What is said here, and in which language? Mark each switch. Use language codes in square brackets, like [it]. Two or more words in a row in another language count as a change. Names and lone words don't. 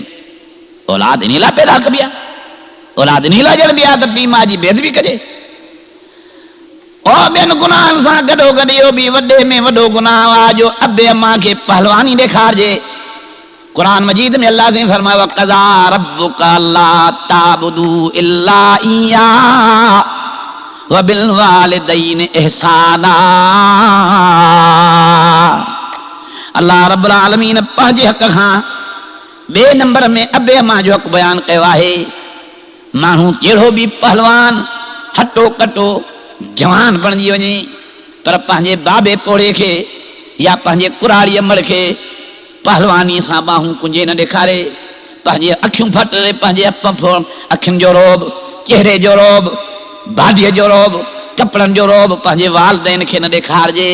[sd] औलाद इन लाइ पैदा कबी आहे, औलाद इन लाइ ॼणबी आहे त पीउ माउ जी बेइज़ती कजे। और ॿियनि गुनाहनि सां गॾो गॾु इहो बि वॾे में वॾो गुनाह आहे जो अबे अम्मा खे पहलवानी ॾेखारिजे। कुरान मजीद में अल्लाह ने फरमाया [ar] وقضى ربك ألا تعبدوا إلا إياه وبالوالدين إحسانا. [sd] अल्लाह [ar] رب العالمين [sd] पंहिंजे हक़ खां ॿिए नंबर में अबे अम्मा जो हक़ बयानु कयो आहे। माण्हू कहिड़ो बि पहलवान हटो कटो जवान बणिजी वञे पर पंहिंजे बाबे पोड़े खे या पंहिंजे कुराड़ी अमड़ खे पहलवानी सां बाहूं कुंजे न ॾेखारे, पंहिंजे अखियूं फटे, पंहिंजे अखियुनि जो रोब, चेहरे जो रोब, बाडीअ जो रोब, कपिड़नि जो रोब पंहिंजे वालिदैन खे न ॾेखारिजे।